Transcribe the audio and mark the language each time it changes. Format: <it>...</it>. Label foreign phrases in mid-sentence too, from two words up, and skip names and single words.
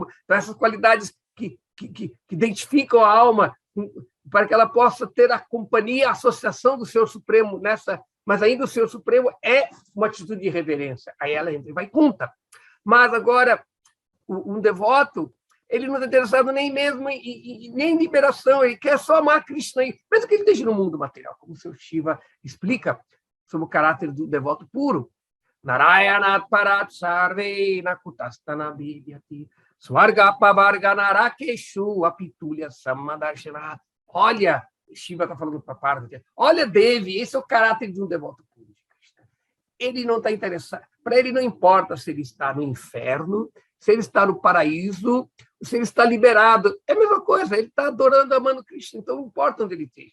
<pt>Então, essas qualidades que identificam a alma para que ela possa ter a companhia, a associação do Senhor Supremo nessa, mas ainda o Senhor Supremo é uma atitude de reverência. Aí ela entra e vai conta. Mas agora, um devoto, ele não está interessado nem mesmo nem em liberação, ele quer só amar Krishna, mesmo que ele esteja no mundo material, como o seu Shiva explica sobre o caráter do devoto puro.</pt> <sa>Narayanat parat sarve nakutastana bidyati swargapa varga narakeshu apitulya sammadarshana.</sa> <pt>Olha, Shiva está falando para Parvati, olha, Devi, esse é o caráter de um devoto puro de Krishna. Ele não está interessado, para ele não importa se ele está no inferno, se ele está no paraíso, se ele está liberado. É a mesma coisa, ele está adorando, amando Krishna, então não importa onde ele esteja.</pt>